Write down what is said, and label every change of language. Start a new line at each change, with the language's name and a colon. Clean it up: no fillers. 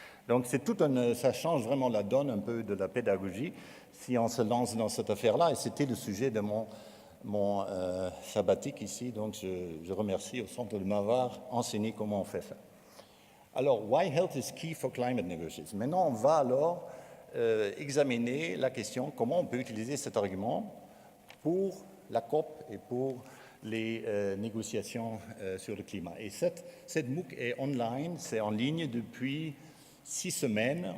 French: Donc ça change vraiment la donne un peu de la pédagogie si on se lance dans cette affaire-là. Et c'était le sujet de mon sabbatique ici. Donc je remercie au Centre de m'avoir enseigné comment on fait ça. Alors,
English: why health is key for climate negotiations?
French: Maintenant, on va alors examiner la question comment on peut utiliser cet argument pour la COP et pour les négociations sur le climat. Et cette MOOC est online, c'est en ligne depuis 6 semaines.